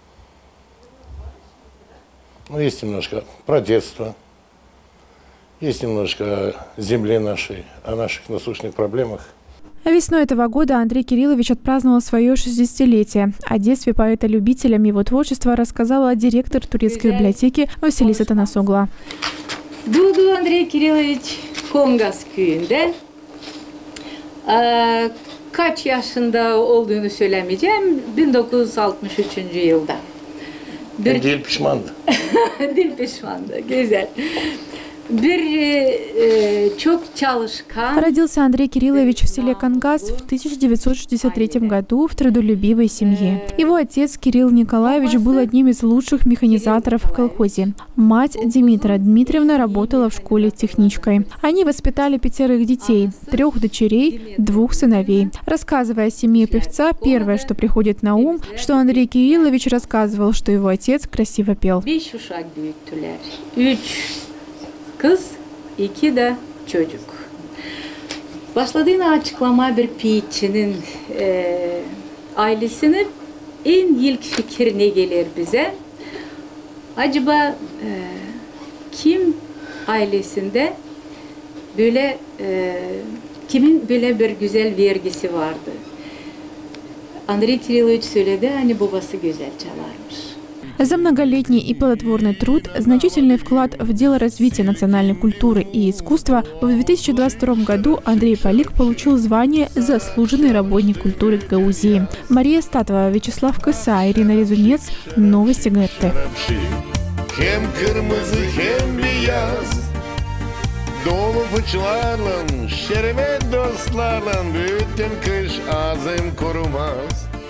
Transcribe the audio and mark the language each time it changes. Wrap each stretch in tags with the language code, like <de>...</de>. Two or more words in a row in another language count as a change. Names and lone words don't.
<ru>Ну, есть немножко про детство, есть немножко о земле нашей, о наших насущных проблемах. Весной этого года Андрей Кириллович отпраздновал свое 60-летие. О детстве поэта-любителям его творчества рассказала директор турецкой библиотеки Василиса Танасогла.</ru> <gag>Doğdu Andrei Kirilovic Kongas köyünde. Kaç yaşında olduğunu söylemeyeceğim. 1963 yılda. Dil pişmandı. Dil pişmandı. Güzel.</gag> <ru>Родился Андрей Кириллович в селе Кангас в 1963 году в трудолюбивой семье. Его отец Кирилл Николаевич был одним из лучших механизаторов в колхозе. Мать Димитра Дмитриевна работала в школе техничкой. Они воспитали 5 детей, 3 дочерей, 2 сыновей. Рассказывая о семье певца, первое, что приходит на ум, что Андрей Кириллович рассказывал, что его отец красиво пел.</ru> <gag>Kız, 2 de çocuk. Başladığını açıklama bir piyitçinin ailesinin en ilk fikir ne gelir bize? Acaba kim ailesinde böyle kimin böyle bir güzel vergisi vardı? Andrei Kirilovic söyledi, hani babası güzel çalarmış.</gag> <ru>За многолетний и плодотворный труд, значительный вклад в дело развития национальной культуры и искусства, в 2022 году Андрей Палик получил звание «Заслуженный работник культуры Гагаузии». Мария Статова, Вячеслав Кыса, Ирина Резунец. Новости ГРТ.</ru> <gag>Dolu fıçlarla, şerbet dostlarla, bütün kış ağzım kurumaz.</gag>